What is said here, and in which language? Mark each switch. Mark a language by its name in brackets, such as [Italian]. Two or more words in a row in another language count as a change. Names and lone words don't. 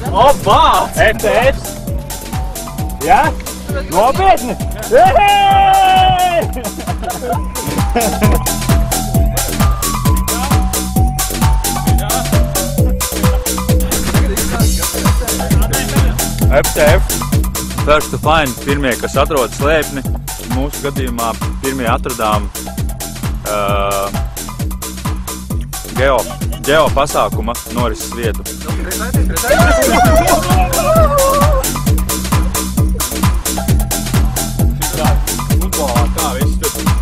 [Latvian] Opa! ETS! Jā? Nopietni! FTF. [English] First to find. [Latvian] Pirmie, kas atrod slēpni. Mūsu gadījumā pirmie atradām geo pasākuma norises vietu. Tā viss tur.